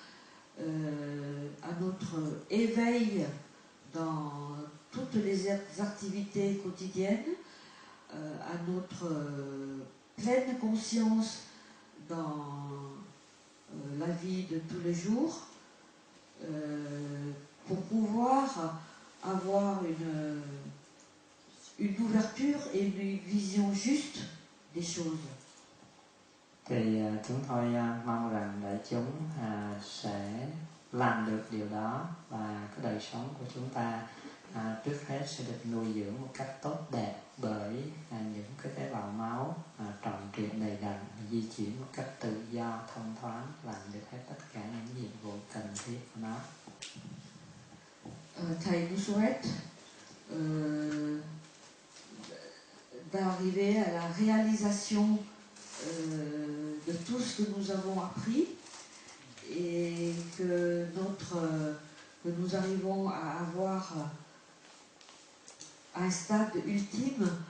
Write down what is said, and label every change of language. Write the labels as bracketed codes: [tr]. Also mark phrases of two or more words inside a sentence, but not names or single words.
[fr] à notre éveil dans toutes les activités quotidiennes, à notre pleine conscience dans la vie de tous les jours, pour pouvoir avoir une ouverture et une vision juste des choses. [vi] Thì chúng tôi mong rằng đại chúng sẽ làm được điều đó, và cái đời sống của chúng ta trước hết sẽ được nuôi dưỡng một cách tốt đẹp bởi những cái tế bào máu tròn trịa đầy đặn, di chuyển một cách tự do, thông thoáng, làm được hết tất cả những nhiệm vụ cần thiết của nó. [fr] Thầy nous souhaite d'arriver à la réalisation de tout ce que nous avons appris, et que nous arrivons à avoir à un stade ultime